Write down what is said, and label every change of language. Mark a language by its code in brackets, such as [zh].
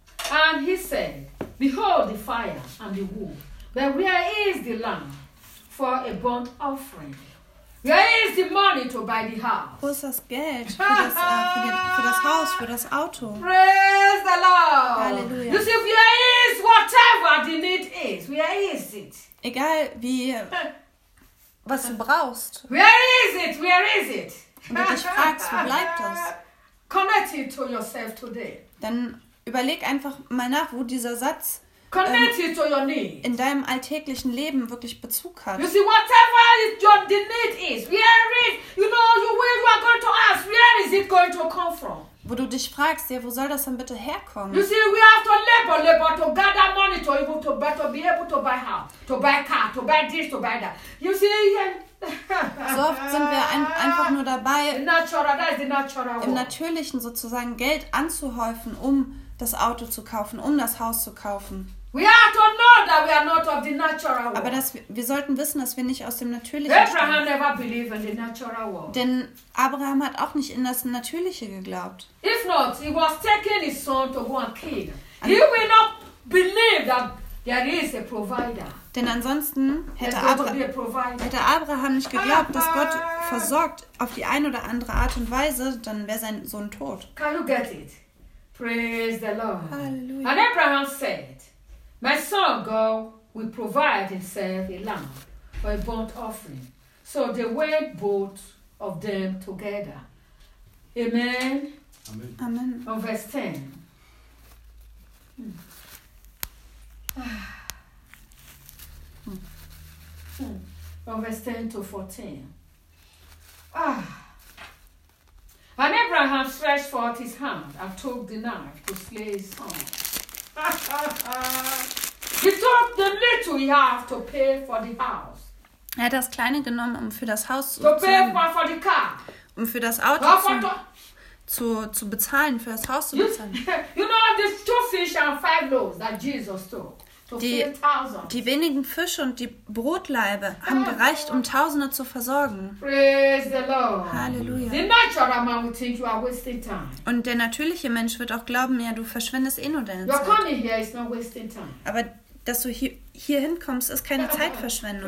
[en] And he said, Behold the fire and the wood, but where is the lamb for a burnt offering? Where is the money to buy the house? [de] Wo ist das Geld für das Haus, für das Auto? [en] Praise the Lord. [de] Halleluja. [en] You see, where is whatever the need is? Where is it? [de] Egal wie was du brauchst. [en] Where is it? [de] Und du dich fragst, wo bleibt das? [en] Connect it to yourself today. [de] Dann überleg einfach mal nach, wo dieser Satz [en] connect it to your need. [de] In deinem alltäglichen Leben wirklich Bezug hat. [en] You see, whatever the need is, where is, you know, you are going to ask, where is it going to come from? [de] Wo du dich fragst, ja, wo soll das denn bitte herkommen? [en] You see, we have to labor to gather money to be able to buy, house, to buy car, to buy this, to buy that. You see, [de] so oft sind wir einfach nur dabei, [en] the natural, that is the natural [de] im Natürlichen sozusagen Geld anzuhäufen, um das Auto zu kaufen, um das Haus zu kaufen. [en] We have to know that we are not of the natural world. [de] Aber wir sollten wissen, dass wir nicht aus dem natürlichen Abraham stammen. [en] Abraham never believed in the natural world. [de] Denn Abraham hat auch nicht in das Natürliche geglaubt. [en] If not, he was taking his son to go and kill. He will not believe that there is a provider. [de] Denn ansonsten hätte Abraham nicht geglaubt, dass Gott versorgt auf die eine oder andere Art und Weise, dann wäre sein Sohn tot. [en] Can you get it? Praise the Lord. [de] Halleluja. [en] And Abraham said, my son go will provide himself a lamb for a burnt offering. So they went both of them together. Amen. Amen. Amen. On verse 10. From verse 10 to 14. And Abraham stretched forth his hand and took the knife to slay his son. He took the little he had to pay for the house. [de] Er hat das Kleine genommen, um für das Haus [en] for the car. [de] Um für das Auto zu bezahlen, für das Haus zu bezahlen. [en] You know these two fish and five loaves that Jesus took. [de] Die wenigen Fische und die Brotlaibe haben gereicht, um Tausende zu versorgen. [en] Praise the Lord. [de] Halleluja. [en] The natural man will think you are wasting time. [de] Und der natürliche Mensch wird auch glauben, ja, du verschwendest eh nur deine Zeit. [en] You're coming here, it's not wasting time. [de] Aber dass du hier hinkommst, ist keine Zeitverschwendung.